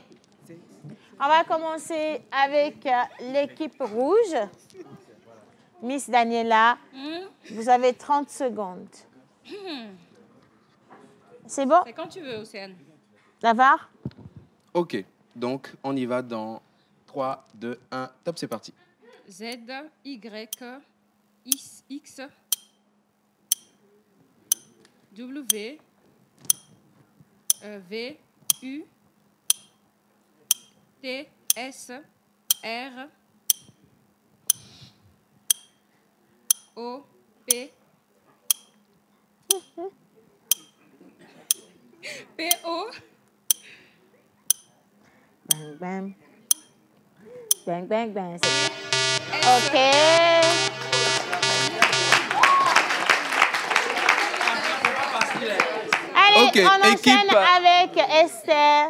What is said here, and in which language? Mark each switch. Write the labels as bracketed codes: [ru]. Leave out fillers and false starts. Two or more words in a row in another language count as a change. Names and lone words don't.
[fr] On va commencer avec l'équipe rouge. Miss Daniela, vous avez 30 secondes. C'est bon? C'est quand tu veux, Océane. Navarre? Ok, donc on y va dans 3, 2, 1, top, c'est parti. Z, Y, X, W, V, U, T, S, R, O, P, P, O. Bang, bang. Bang, bang, bang. OK. Allez, Ok, on enchaîne équipe- avec Esther.